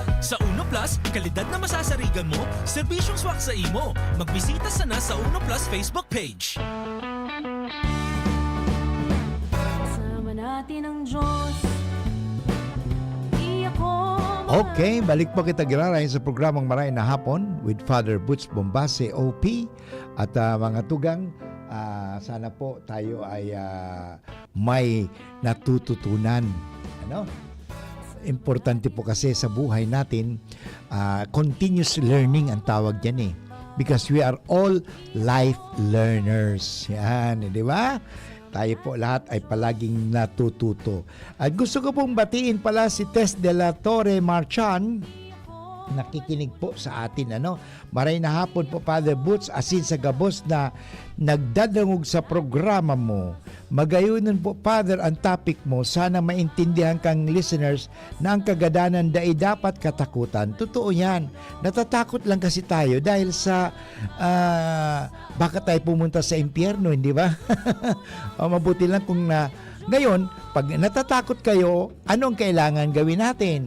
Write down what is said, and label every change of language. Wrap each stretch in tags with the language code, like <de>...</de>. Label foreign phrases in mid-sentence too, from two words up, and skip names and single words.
<bik>Sa Uno Plus, kalidad na masasarigan mo, serbisyong swak sa imo. Magbisita sana sa Uno Plus Facebook page.</bik> <tl>Kasama natin ang Diyos. Di ako</tl> <bik>Okay, balik po kita giraray sa programang Maray na Hapon with Father Butch Bombase, OP.</bik> <tl>At mga tugang, sana po tayo ay may natututunan. Importante po kasi sa buhay natin,</tl> <en>continuous learning</en> <tl>ang tawag dyan</tl> <en>because we are all life learners.</en> <tl>Yan, di ba? Tayo po lahat ay palaging natututo. At gusto ko pong batiin pala si Tess de la Torre Marchan, nakikinig po sa atin.</tl> <bik>Maray na hapon po, Father Butch, asin sa gabos na nagdadangog sa programa mo. Magayunan po, Father, ang topic mo, sana maintindihan kang listeners na ang kagadanan ay dapat katakutan.</bik> <tl>Totoo yan. Natatakot lang kasi tayo dahil sa baka tayo pumunta sa impyerno, hindi ba? O, mabuti lang kung ngayon, pag natatakot kayo, anong kailangan gawin natin?</tl>